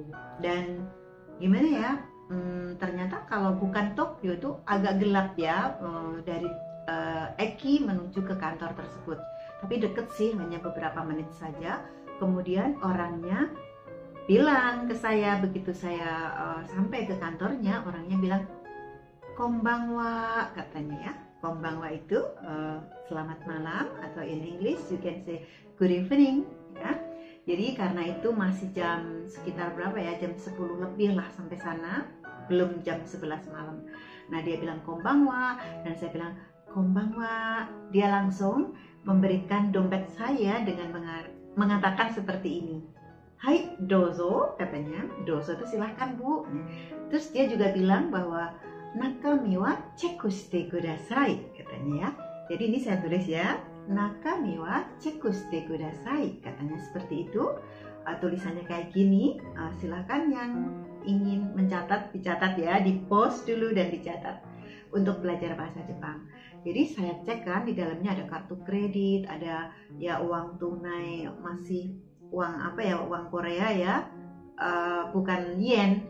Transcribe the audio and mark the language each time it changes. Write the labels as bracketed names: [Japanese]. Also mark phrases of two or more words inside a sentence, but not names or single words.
[Indonesian] Dan gimana ya, ternyata kalau bukan Tokyo itu agak gelap ya, dari Eki menuju ke kantor tersebut, tapi deket sih, hanya beberapa menit saja. Kemudian orangnya bilang ke saya begitu saya sampai ke kantornya, orangnya bilang konbanwa, katanya ya. Konbanwa itu selamat malam, atau [English] in English you can say good evening ya. [Indonesian] Jadi karena itu masih jam sekitar berapa ya, jam 10 lebih lah sampai sana, belum jam 11 malam. Nah, dia bilang konbanwa dan saya bilang konbanwa. Dia langsung memberikan dompet saya dengan mengatakan seperti ini. [Japanese] はい、どうぞ, [Indonesian] katanya. Dozo itu silahkan, Bu. Terus dia juga bilang bahwa [Japanese] 中身はチェックしてください, [Indonesian] katanya ya. Jadi ini saya tulis ya. [Japanese] 中身はチェックしてください, [Indonesian] katanya seperti itu. Tulisannya kayak gini. Silahkan yang ingin mencatat, dicatat ya, di post dulu dan dicatat untuk belajar bahasa Jepang. Jadi saya cek kan di dalamnya ada kartu kredit, ada ya uang tunai, masih uang apa ya, uang Korea ya, bukan yen.